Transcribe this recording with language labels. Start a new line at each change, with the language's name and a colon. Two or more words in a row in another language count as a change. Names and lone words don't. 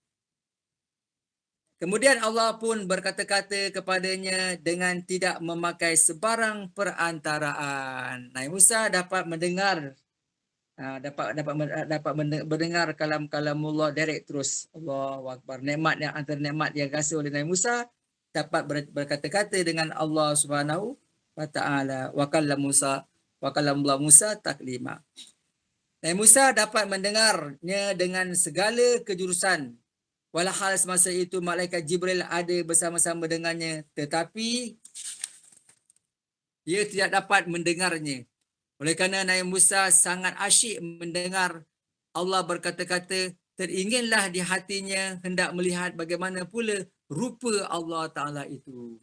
Malay: Kemudian Allah pun berkata-kata kepadanya dengan tidak memakai sebarang perantaraan. Nabi Musa dapat mendengar dapat mendengar kalam-kalamullah direct terus.
Arabic: الله أكبر.
Malay: Nikmat yang antara nikmat yang kasih oleh Nabi Musa dapat berkata-kata dengan Allah
Arabic: سبحانه وتعالى. وكلم الله موسى تكليما.
Malay: Nabi Musa dapat mendengarnya dengan segala kejurusan. Walhal semasa itu malaikat Jibril ada bersama-sama dengannya, tetapi dia tidak dapat mendengarnya. Oleh kerana Nabi Musa sangat asyik mendengar Allah berkata-kata, teringinlah di hatinya hendak melihat bagaimana pula rupa Allah Ta'ala itu.